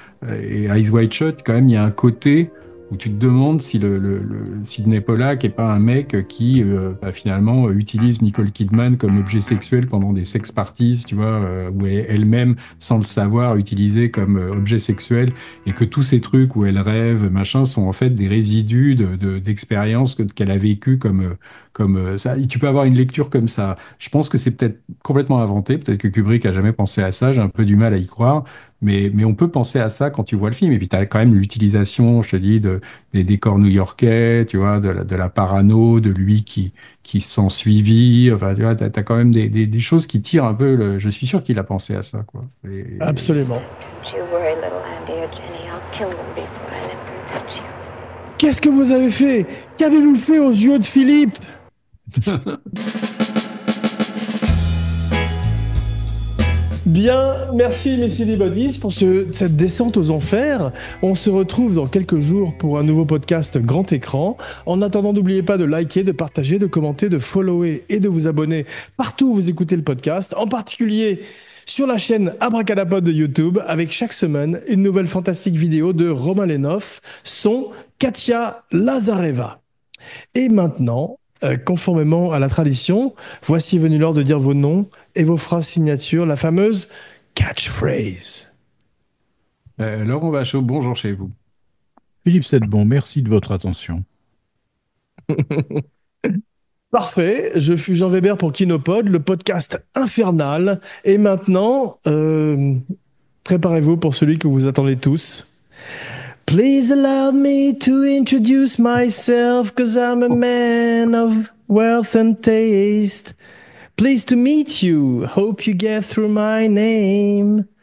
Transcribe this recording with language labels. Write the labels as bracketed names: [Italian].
[French] Et Eyes Wide Shut, quand même, il y a un côté où tu te demandes si Sidney Pollack n'est pas un mec qui finalement utilise Nicole Kidman comme objet sexuel pendant des sex parties, tu vois, où elle est elle-même, sans le savoir, utilisée comme objet sexuel, et que tous ces trucs où elle rêve, machin, sont en fait des résidus d'expériences qu'elle a vécues comme ça. Et tu peux avoir une lecture comme ça. Je pense que c'est peut-être complètement inventé, peut-être que Kubrick a jamais pensé à ça, j'ai un peu du mal à y croire, Mais on peut penser à ça quand tu vois le film. Et puis, tu as quand même l'utilisation, je te dis, des décors new-yorkais, tu vois, de la parano, de lui qui se sent suivi. Enfin, tu vois, tu as quand même des choses qui tirent un peu. Je suis sûr qu'il a pensé à ça, quoi. Absolument. [English] Don't you worry, little Andy or Jenny. I'll kill them before I let them touch you. [French] Qu'est-ce que vous avez fait? Qu'avez-vous fait aux yeux de Philippe? Bien, merci Missy Bodies pour cette descente aux enfers. On se retrouve dans quelques jours pour un nouveau podcast grand écran. En attendant, n'oubliez pas de liker, de partager, de commenter, de follower et de vous abonner partout où vous écoutez le podcast, en particulier sur la chaîne Abracadapod de YouTube, avec chaque semaine une nouvelle fantastique vidéo de Romain Lenoff, son Katia Lazareva. Et maintenant, conformément à la tradition, voici venu l'heure de dire vos noms et vos phrases signatures, la fameuse catchphrase. Laurent Vachaud, bonjour chez vous. Philippe Sedbon, merci de votre attention. Parfait, je fus Jean Weber pour Kinopod, le podcast infernal. Et maintenant, préparez-vous pour celui que vous attendez tous. [English] Please allow me to introduce myself, 'cause I'm a man of wealth and taste. Pleased to meet you, hope you get through my name.